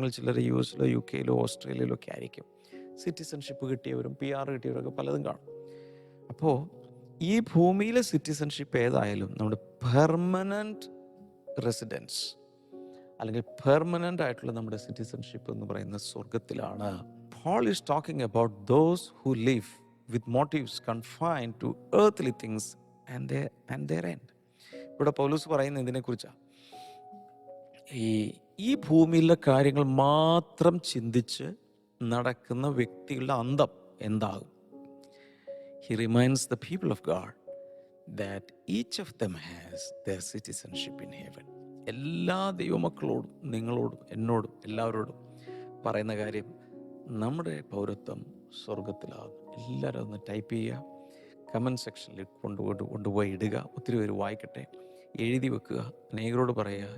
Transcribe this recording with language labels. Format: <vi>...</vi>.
<ml>നിങ്ങൾ ചിലർ US law UK law ഓസ്ട്രേലിയയിലോ ഒക്കെ ആയിരിക്കും. സിറ്റിസൺഷിപ്പ് കിട്ടിയവരും PR കിട്ടിയവരൊക്കെ പലതും കാണും. അപ്പോൾ ഈ ഭൂമിയിലെ സിറ്റിസൺഷിപ്പ് ഏതായാലും നമ്മുടെ പെർമനൻറ്റ് റെസിഡൻസ്, അല്ലെങ്കിൽ പെർമനൻ്റ് ആയിട്ടുള്ള നമ്മുടെ സിറ്റിസൺഷിപ്പ് എന്ന് പറയുന്നത് സ്വർഗത്തിലാണ്.</ml> <en>Paul is talking about those who live with motives confined to earthly things and their end.</en> <ml>ഇവിടെ പൗലോസ് പറയുന്നത് ഇതിനെക്കുറിച്ചാണ്. ഈ ഭൂമിയിലെ കാര്യങ്ങൾ മാത്രം ചിന്തിച്ച് നടക്കുന്ന വ്യക്തികളുടെ അന്തം എന്താകും?</ml> <en>He reminds the people of God that each of them has their citizenship in heaven.</en> <ml>എല്ലാ ദൈവമക്കളോടും, നിങ്ങളോടും, എന്നോടും, എല്ലാവരോടും പറയുന്ന കാര്യം, നമ്മുടെ പൗരത്വം സ്വർഗത്തിലാകും. എല്ലാവരും ഒന്ന് ടൈപ്പ് ചെയ്യുക, കമൻറ്റ് സെക്ഷനിൽ കൊണ്ടുപോയി ഇടുക. ഒത്തിരി പേര് വായിക്കട്ടെ, എഴുതി വെക്കുക, അനേകരോട് പറയുക.</ml>